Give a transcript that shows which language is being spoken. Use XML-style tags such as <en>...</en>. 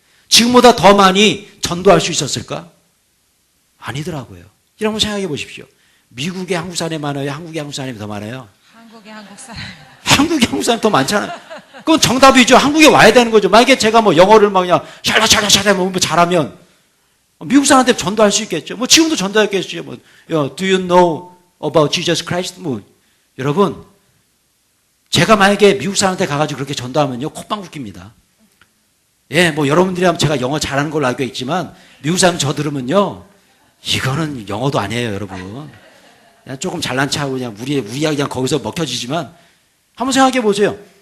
<ko>지금보다 더 많이 전도할 수 있었을까? 아니더라고요. 이런 거 생각해 보십시오. 미국에 한국 사람이 많아요? 한국에 한국 사람이 더 많아요? 한국에 한국 사람. 한국에 한국 사람이 더 많잖아요. 그건 정답이죠. 한국에 와야 되는 거죠. 만약에 제가 뭐 영어를 막 그냥 샬라샬라샬라 뭐 잘하면 미국 사람한테 전도할 수 있겠죠. 뭐 지금도 전도했겠죠. 뭐</ko> <en>Do you know about Jesus Christ?</en> <ko>뭐 여러분 제가 만약에 미국 사람한테 가가지고 그렇게 전도하면요 콧방귀 낍니다. 예, 뭐 여러분들이 하면 제가 영어 잘하는 걸로 알고 있지만 미국 사람 저 들으면요 이거는 영어도 아니에요, 여러분. 그냥 조금 잘난 체하고 그냥 우리야 그냥 거기서 먹혀지지만 한번 생각해 보세요.</ko>